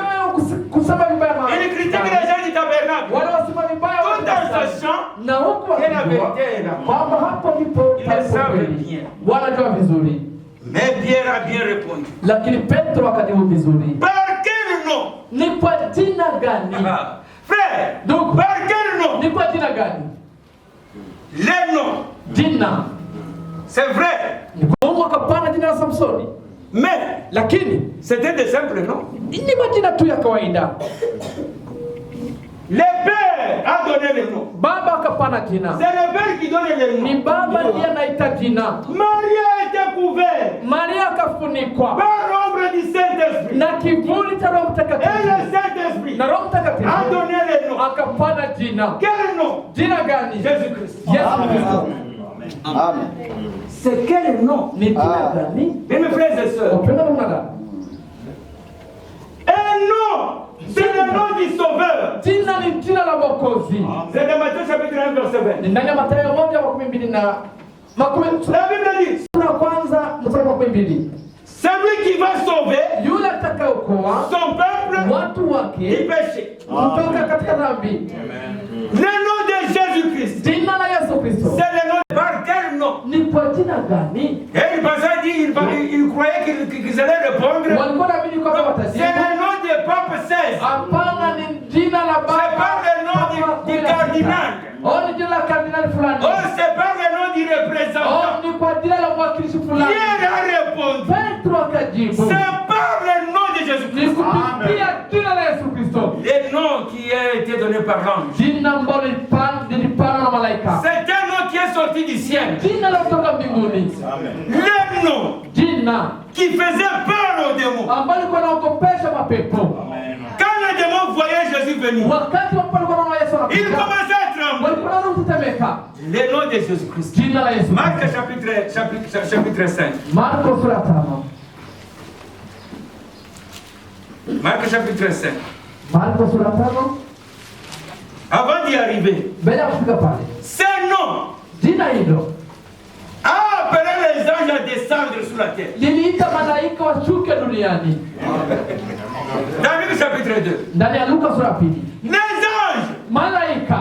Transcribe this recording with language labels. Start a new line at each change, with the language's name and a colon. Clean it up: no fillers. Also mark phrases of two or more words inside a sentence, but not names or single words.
Swahili: Kusema vibaya
French: Ils critiquent les gens du tabernacle.
Swahili: wale wasema vibaya
French: Tout en sachant
Swahili: na huku
French: que la
Swahili: wakijua
French: vérité est là.
Swahili: kwamba hapo ndipo
French: Ils le
Swahili: palipo
French: savent
Swahili: kweli.
French: bien.
Swahili: Wanajua vizuri,
French: Mais Pierre a bien répondu.
Swahili: lakini Petro akajibu vizuri,
French: Par quel nom?
Swahili: ni kwa jina gani?
French: Ah. Frère,
Swahili: Ndugu,
French: par quel nom?
Swahili: ni kwa jina gani?
French: Les noms.
Swahili: Jina
French: C'est vrai.
Swahili: Mungu akapana jina la Samsoni,
French: Mais
Swahili: lakini
French: c'était de simples noms.
Swahili: ni majina tu ya kawaida.
French: Le Père a donné le nom.
Swahili: Baba akapana jina,
French: C'est le Père qui donne le
Swahili: ni
French: nom.
Swahili: Baba ndiye anaita jina.
French: Marie a été couverte
Swahili: Maria akafunikwa
French: par l'ombre du Saint-Esprit.
Swahili: na kivuli cha Roho
French: Et
Swahili: Mtakatifu,
French: le Saint-Esprit
Swahili: na Roho Mtakatifu
French: a donné le nom.
Swahili: akapana jina.
French: Quel nom?
Swahili: Jina gani?
French: Jésus-Christ.
Swahili: Yesu Kristo.
French: C'est quel nom?
Swahili: Ni jina gani?
French: Mes frères et sœurs,
Swahili: Wapenda namna gani?
French: un nom, c'est le nom du Sauveur.
Swahili: Jina ni jina la Mwokozi.
French: C'est dans Matthieu chapitre 1 verset 20.
Swahili: Ni ndani ya Mathayo 1:12 na
French: La Bible dit,
Swahili: sura ya kwanza mstari wa 12.
French: celui qui va sauver
Swahili: Yule atakayeokoa
French: son peuple
Swahili: watu
French: du
Swahili: wake
French: péché.
Swahili: kutoka katika dhambi.
French: Le nom de Jésus-Christ,
Swahili: Jina la Yesu Kristo
French: c'est le nom. Par quel nom?
Swahili: ni kwa jina gani?
French: Et il pensait dire, il croyait qu'ils allaient répondre.
Swahili: Walikuwa naamini kwamba
French: C'est
Swahili: watajibu.
French: le nom du pape 16.
Swahili: Hapana, ni jina la
French: C'est pas le nom du cardinal.
Swahili: Oh, ni jina la kardinali fulani.
French: Oh, c'est pas le nom du représentant.
Swahili: Oh, ni kwa jina la mwakilishi fulani.
French: Pierre a répondu.
Swahili: Petro akajibu,
French: C'est par le nom de
Swahili: ni
French: Jésus-Christ.
Swahili: kupitia jina la Yesu Kristo.
French: Le nom qui a été donné par l'ange.
Swahili: Jina ambalo lilipana na malaika.
French: C'est un nom qui est sorti du ciel.
Swahili: Jina la kutoka mbinguni.
French: Le nom
Swahili: Jina
French: qui faisait peur aux démons.
Swahili: ambalo lilikuwa linaogopesha mapepo.
French: Quand les démons voyaient Jésus venir,
Swahili: Wakati walikuwa wanaona Yesu
French: ils
Swahili: anapita,
French: commençaient à trembler.
Swahili: walikuwa wanatetemeka.
French: Le nom de Jésus-Christ.
Swahili: Jina la Yesu.
French: Marc chapitre 5.
Swahili: Marko sura 5.
French: Marc chapitre 5.
Swahili: Marko sura 5.
French: Avant d'y arriver,
Swahili: Mbele ya kufika pale,
French: c'est
Swahili: Jina hilo
French: a appelé les anges à descendre sur la terre.
Swahili: liliita malaika washuke duniani.
French: Dans Luc chapitre 2.
Swahili: Ndani ya Luka sura ya pili,
French: Les anges
Swahili: malaika